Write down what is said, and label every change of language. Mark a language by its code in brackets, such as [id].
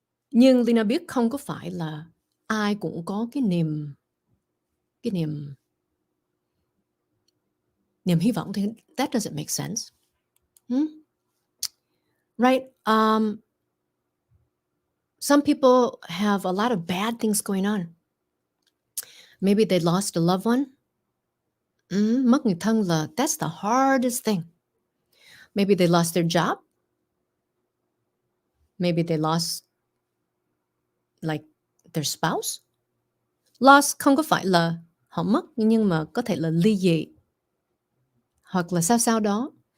[vi] Nhưng Lina biết không có phải là ai cũng có cái niềm hy vọng thì [en] that doesn't make sense. Right? Some people have a lot of bad things going on. Maybe they lost a loved one. [vi] Mất người thân là [en] that's the hardest thing. Maybe they lost their job. Maybe they lost like their spouse. Lost [vi] không có phải là họ mất, nhưng mà có thể là ly dị hoặc là sao đó.